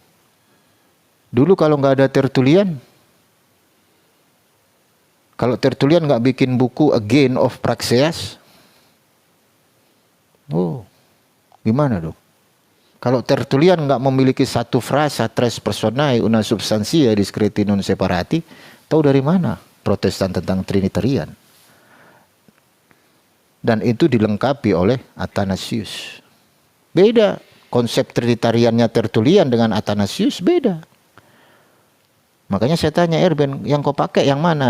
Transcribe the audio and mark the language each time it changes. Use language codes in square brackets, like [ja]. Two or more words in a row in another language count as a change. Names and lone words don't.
[id] Dulu kalau nggak ada Tertullian, kalau Tertullian nggak bikin buku Again of Praxeas, oh, gimana dong? Kalau Tertullian nggak memiliki satu frasa [la] tres personae una substantia discreti non separati, [id] tahu dari mana Protestan tentang Trinitarian? Dan itu dilengkapi oleh Athanasius. Beda konsep Trinitariannya Tertullian dengan Athanasius, beda. Makanya saya tanya Erben, yang kau pakai yang mana?